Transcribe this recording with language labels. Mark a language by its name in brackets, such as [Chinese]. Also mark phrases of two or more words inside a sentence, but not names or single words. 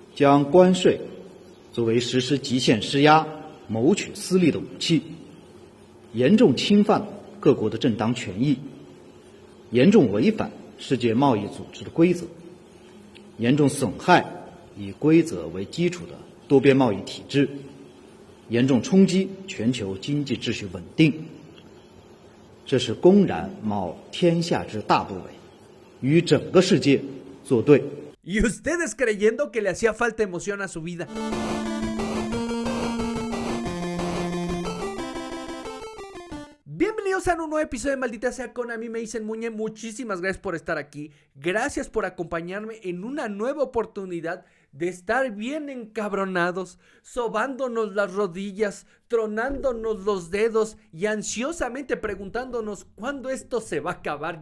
[Chinese] 将关税作为实施极限施压、谋取私利的武器，严重侵犯各国的正当权益，严重违反世界贸易组织的规则，严重损害以规则为基础的多边贸易体制，严重冲击全球经济秩序稳定。这是公然冒天下之大不韪，与整个世界作对。 [Spanish] Y ustedes creyendo que le hacía falta emoción a su vida. Bienvenidos a un nuevo episodio de Maldita Sea Con. A mí me dicen Muñe. Muchísimas gracias por estar aquí. Gracias por acompañarme en una nueva oportunidad de estar bien encabronados, sobándonos las rodillas, tronándonos los dedos y ansiosamente preguntándonos cuándo esto se va a acabar.